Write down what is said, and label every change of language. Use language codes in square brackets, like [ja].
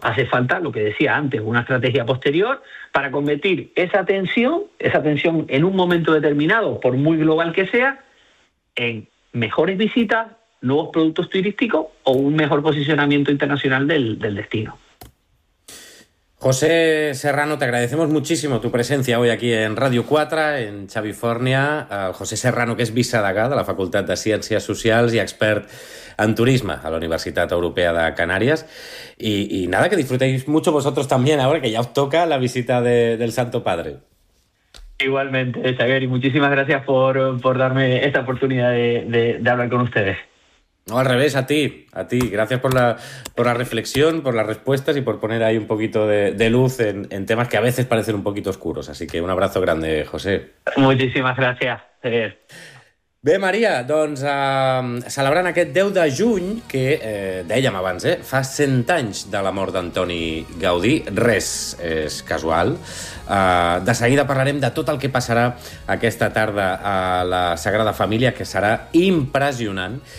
[es] Hace falta, lo que decía antes, una estrategia posterior para convertir esa atención en un momento determinado, por muy global que sea, en mejores visitas, nuevos productos turísticos o un mejor posicionamiento internacional del destino. José Serrano, te agradecemos muchísimo tu presencia hoy aquí en Radio 4, en Chavifornia. [ca] José Serrano, [es] que es [ca] vicedegà de la Facultat de Ciències Socials i expert en turisme a la Universitat Europea de Canàries. [es] I nada, que disfrutéis mucho vosotros también ahora que ya os toca la visita del Santo Padre. Igualmente, Xavier, y muchísimas gracias por darme esta oportunidad de hablar con ustedes. No, al revés, a ti. Gracias por la reflexión, por las respuestas y por poner ahí un poquito de luz en temas que a veces parecen un poquito oscuros. Así que un abrazo grande, José. Muchísimas gracias, Xavier. [ca] Bé, Maria, doncs celebrant aquest 10 de juny, que dèiem abans, fa 100 anys de la mort d'Antoni Gaudí, res és casual. De seguida parlarem de tot el que passarà aquesta tarda a la Sagrada Família, que serà impressionant.